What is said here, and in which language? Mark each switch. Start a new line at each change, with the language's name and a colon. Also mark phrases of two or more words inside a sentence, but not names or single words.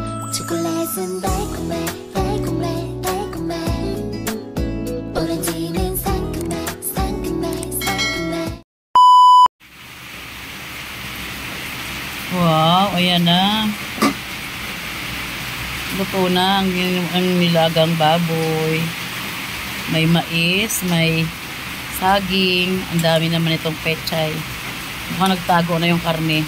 Korean: 초콜릿은 달콤해 달콤해 달콤해 오렌지는 상큼해 상큼해 상큼해.
Filipino: Wow, ayan na. Luto na ang nilagang baboy. May mais, may saging. Ang dami naman itong pechay. Mukhang nagtago na yung karne.